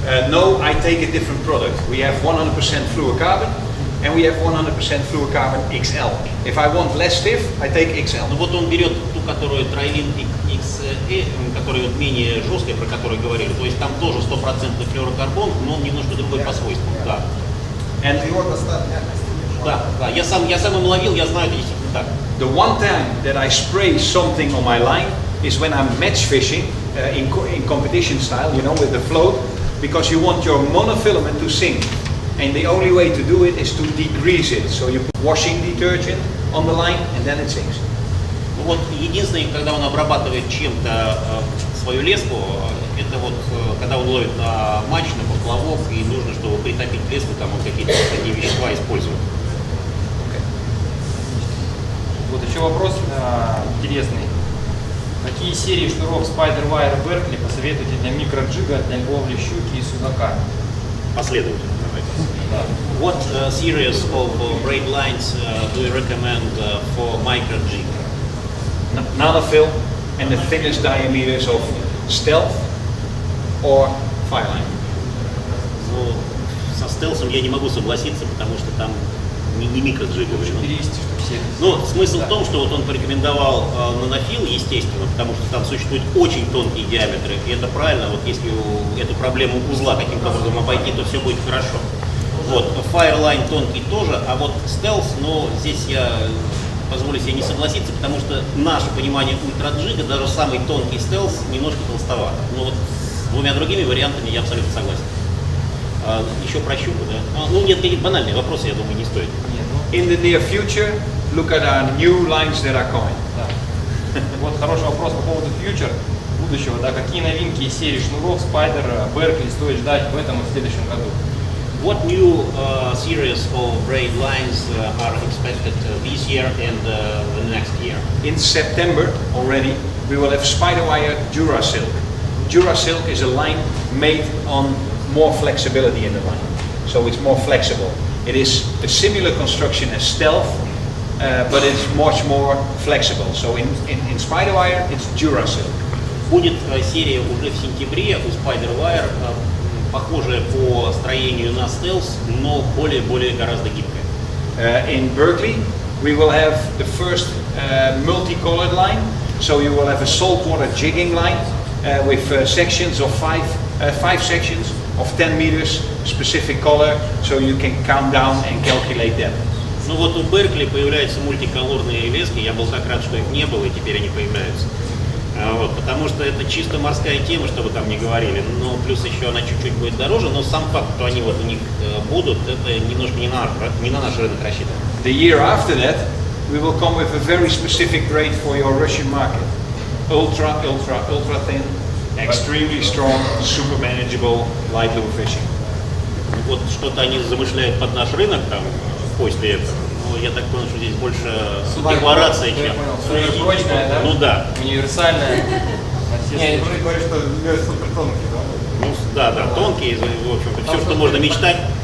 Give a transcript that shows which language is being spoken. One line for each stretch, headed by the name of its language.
English: No, I take a different product. We have 100% fluorocarbon and we have 100% fluorocarbon XL. If I want less stiff, I take XL.
Russian: Ну вот он берет ту, которую Тройлин XE, которая вот менее жесткая, про которую говорили. То есть там тоже 100% флюорокарбон, но он немножко другой по свойствам. Да.
English: And
Russian: Его достаточно мягкости. Да, я сам им ловил, я знаю, это действительно так.
English: the one time that I spray something on my line is when I'm match fishing in competition style, you know, with the float, because you want your monofilament to sink. And the only way to do it is to degrease it. So you put washing detergent on the line and then it sinks.
Russian: Ну вот единственное, когда он обрабатывает чем-то свою леску, это вот когда он ловит на матч, на поплавок, и нужно, чтобы притопить леску, там он какие-то такие вещества использует. Вот еще вопрос интересный. Какие серии шнуров Spider Wire Berkley посоветуете для микроджига, для ловли щуки и судака? Последовательно.
English: What series of braid lines do you recommend for micro jig? Nanofill and the thinnest diameters of stealth or fireline.
Russian: Ну, со стелсом я не могу согласиться, потому что там не микроджиговый. 400 штук, 70. Ну, смысл в том, что вот он порекомендовал монофил, естественно, потому что там существуют очень тонкие диаметры, и это правильно, вот если эту проблему узла каким-то образом обойти, то все будет хорошо. Вот, Fireline тонкий тоже, а вот стелс, но здесь я позволю себе не согласиться, потому что наше понимание ультраджига, даже самый тонкий стелс, немножко толстовато. Но вот с двумя другими вариантами я абсолютно согласен. Еще про щуку, да? Ну, нет, какие-то банальные вопросы, я думаю, не стоит.
English: In the near future, look at our new lines that are coming.
Russian: Да. Вот хороший вопрос по поводу future, будущего, да, какие новинки из серии шнуров Spider Berkley стоит ждать в этом и в следующем году?
English: What new series of braid lines are expected this year and the next year? In September already, we will have Spider Wire Durasilk. Durasilk is a line made on more flexibility in the line, so it's more flexible. It is a similar construction as Stealth, but it's much more flexible. So in Spider Wire, it's Durasilk.
Russian: Будет серия уже в сентябре у Spider Wire, похожая по строению на Stealth, но более гораздо гибкая.
English: In Berkeley, we will have the first multicolored line. So you will have a saltwater jigging line with sections of five sections of 10 meters, specific color, so you can count down and calculate them.
Russian: Ну вот у Беркли появляются мультиколорные лески, я был так рад, что их не было, и теперь они появляются. Вот, потому что это чисто морская тема, что вы там не говорили, но плюс еще она чуть-чуть будет дороже, но сам факт, что они вот у них будут, это немножко не на наш рынок рассчитано.
English: The year after that, we will come with a very specific grade for your Russian market. Ultra thin, extremely strong, super manageable, light lure fishing.
Russian: Вот что-то они замышляют под наш рынок там после этого. Ну, я так понял, что здесь больше декларация, чем... Суперпрочная, да? Ну да. Универсальная. Не, ты говоришь, что лес супер тонкий, да? Ну да, тонкие, в общем-то, все, что можно мечтать.